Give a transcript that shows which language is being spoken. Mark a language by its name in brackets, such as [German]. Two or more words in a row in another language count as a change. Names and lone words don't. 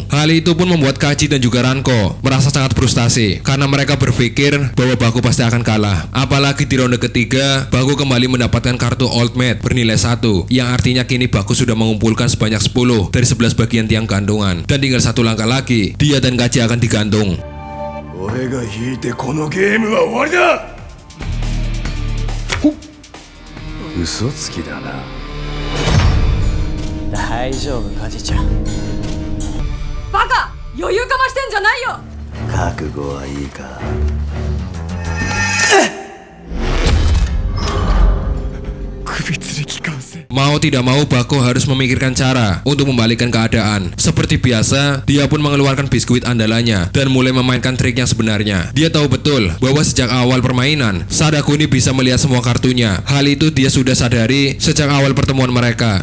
[Indonesian] Hal itu pun membuat Kaji dan juga Ranko merasa sangat frustasi karena mereka berpikir bahwa Baku pasti akan kalah. Apalagi di ronde ketiga, Baku kembali mendapatkan kartu Ultimate bernilai 1, yang artinya kini Baku sudah mengumpulkan sebanyak 10 dari 11 bagian tiang gantungan. Dan tinggal satu langkah lagi, dia dan Kaji akan digantung. [Japanese] 俺が引いてこのゲームは終わりだ。嘘つきだな。大丈夫カジちゃん。バカ、余裕かましてんじゃないよ。覚悟はいいか。首吊り機関線。 [Indonesian] Mau tidak mau, Baku harus memikirkan cara untuk membalikkan keadaan. Seperti biasa, dia pun mengeluarkan biskuit andalannya dan mulai memainkan trik yang sebenarnya. Dia tahu betul bahwa sejak awal permainan, Sadakuni bisa melihat semua kartunya. Hal itu dia sudah sadari sejak awal pertemuan mereka.